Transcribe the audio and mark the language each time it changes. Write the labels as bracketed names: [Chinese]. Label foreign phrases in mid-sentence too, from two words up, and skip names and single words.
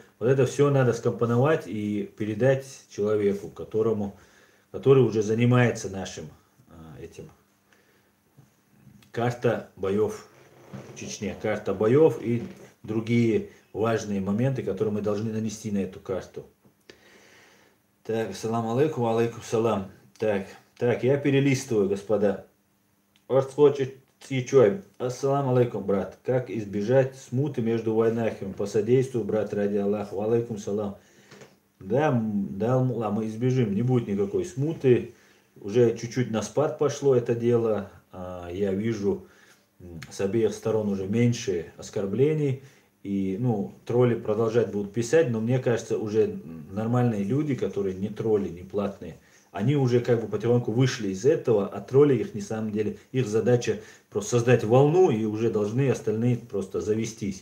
[Russian] Вот это все надо скомпоновать и передать человеку, который уже занимается нашим этим. Карта боев в Чечне. Карта боев и другие важные моменты, которые мы должны нанести на эту карту. Так, [Arabic] سلام عليكم، عليكم السلام. [Russian] Так, я перелистываю, господа. [Arabic] السلام عليكم, [Russian] брат. Как избежать смуты между войнахами? По содействию, брат, ради Аллаха. [Arabic] عليكم السلام. [Russian] Да, мы избежим, не будет никакой смуты. Уже чуть-чуть на спад пошло это дело. Я вижу с обеих сторон уже меньше оскорблений. И, тролли продолжать будут писать, но мне кажется, уже нормальные люди, которые не тролли, не платные, они уже как бы потихоньку вышли из этого, а тролли их на самом деле, их задача просто создать волну, и уже должны остальные просто завестись.